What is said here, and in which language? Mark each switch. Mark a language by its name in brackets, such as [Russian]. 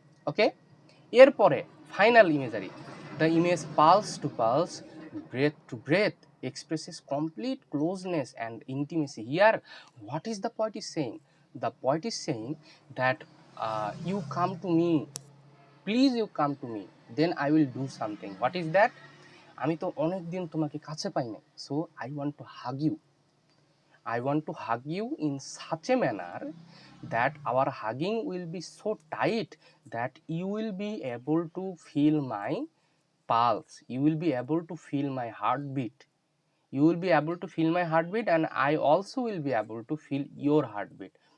[English] Okay, এরপরে final imagery, the image pulse to pulse, breath to breath expresses complete closeness and intimacy. Here, what is the poet is saying? The poet is saying that you come to me, please you come to me, then I will do something. What is that? [Bangla] আমি তো অনেক দিন তোমাকে কাছে পাই না, [English] so I want to hug you. I want to hug you in such a manner that our hugging will be so tight that you will be able to feel my pulse, you will be able to feel my heartbeat, you will be able to feel my heartbeat, and I also will be able to feel your heartbeat.